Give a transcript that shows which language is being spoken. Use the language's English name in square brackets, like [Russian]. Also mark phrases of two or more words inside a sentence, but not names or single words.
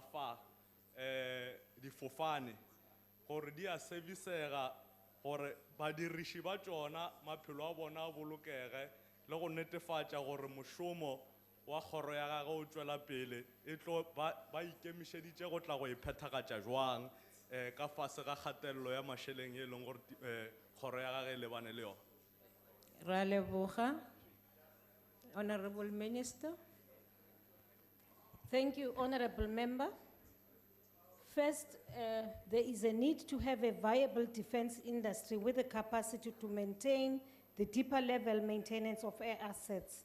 [Northern Sotho] fa difofane gore di a servicega gore badiriši ba tšona maphelo a bona a bolokege le go netefatša gore mošomo wa kgoro ya gage o tšwela pele e tlo ba ikemišeditše go tla go iphethagatša jwang ka fase ga kgatelelo ya mašeleng e leng gore kgoro ya gage e lebane le yona. Ra leboga. [English] Honourable Minister. Thank you, Honourable Member. First, there is a need to have a viable defence industry with the capacity to maintain the deeper level maintenance of air assets.